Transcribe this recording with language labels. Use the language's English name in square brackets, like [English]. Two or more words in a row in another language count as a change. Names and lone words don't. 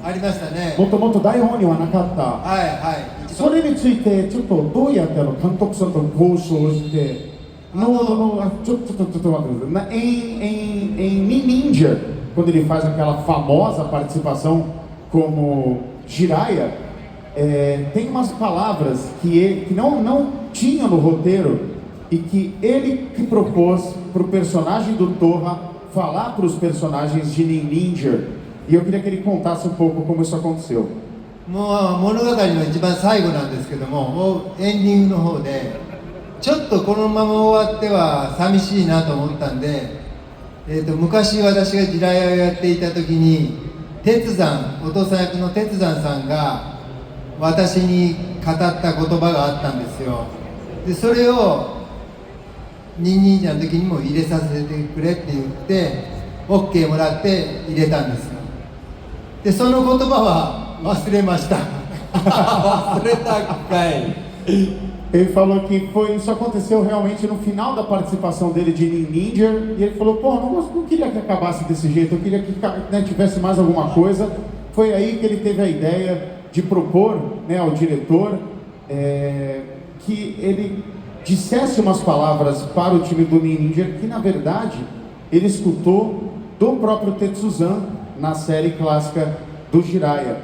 [Japanese] ありましたね。もともと台本にはなかった。それについてちょっとどうやって監督さんと交渉してちょっと待ってください。 [Portuguese] em Ninja, quando ele faz aquela famosa participação como Jiraiya, tem umas palavras que não tinha no roteiro e que ele que propôs para o personagem do Torra falar para os personagens de Ninja. E eu queria que ele contasse um pouco como isso aconteceu. [Japanese] もう物語の一番最後なんですけども、もうエンディングの方でちょっとこのまま終わっては寂しいなと思ったんで、昔私が地雷をやっていた時に鉄山、お父さん役の鉄山さんが私に語った言葉があったんですよ。でそれをニンニンジャの時にも入れさせてくれって言って OK もらって入れたんですよ。でその言葉は忘れました。忘れたかい。 [Portuguese] Ele falou que isso aconteceu realmente no final da participação dele de Ninja, e ele falou, pô, não queria que acabasse desse jeito, eu queria que tivesse mais alguma coisa. Foi aí que ele teve a ideia de propor ao diretor que ele dissesse umas palavras para o time do Ninja que na verdade ele escutou do próprio Tetsuzan na série clássica do Jiraiya.